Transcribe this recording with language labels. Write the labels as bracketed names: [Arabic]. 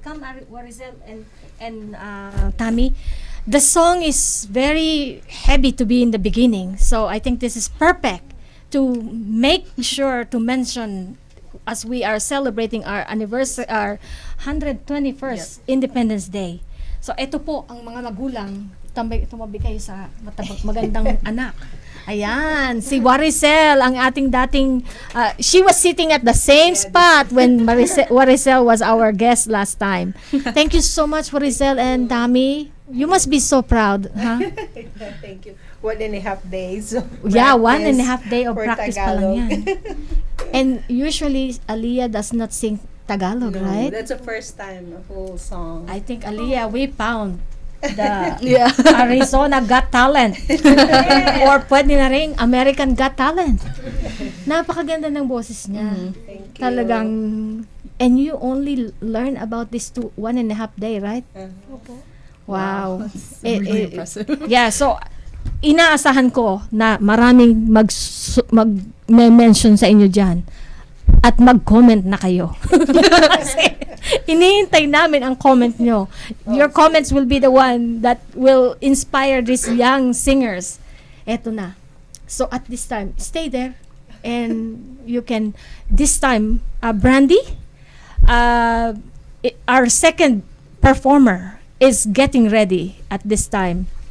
[English] Come, Warisel and Tammy. The song is very heavy to be in the beginning, so I think this is perfect to make sure to mention as we are celebrating our anniversary, our 121st Independence Day. [Filipino] So ito po ang mga magulang, tumabi kayo sa magandang anak. [English] Ayan, si Warisel, [Filipino] ang ating dating, [English] she was sitting at the same spot when Warisel was our guest last time. Thank you so much, Warisel and Tammy. You must be so proud, huh? Thank you. 1.5 days. Yeah, 1.5 day of for practice pa Tagalog. [Filipino] lang yan. [English] And usually, Aliyah does not sing Tagalog, No, right? that's the first time, a whole song. I think, Aliyah, we found the Yeah. Arizona Got Talent. Or [Filipino] pwede na rin [English] American Got Talent. [Filipino] Napakaganda ng boses niya. [English] Thank you. Talagang, and you only learn about this 1.5 day, right? Wow. Really impressive. [Filipino] Yeah, so inaasahan ko na maraming mag-mention sa inyo dyan at mag-comment na kayo. Kasi inihintay namin ang comment nyo. [English] Your comments will be the one that will inspire these young singers. [Filipino] Eto na. [English] So at this time, stay there and you can, this time, Brandy, our second performer is getting ready at this time.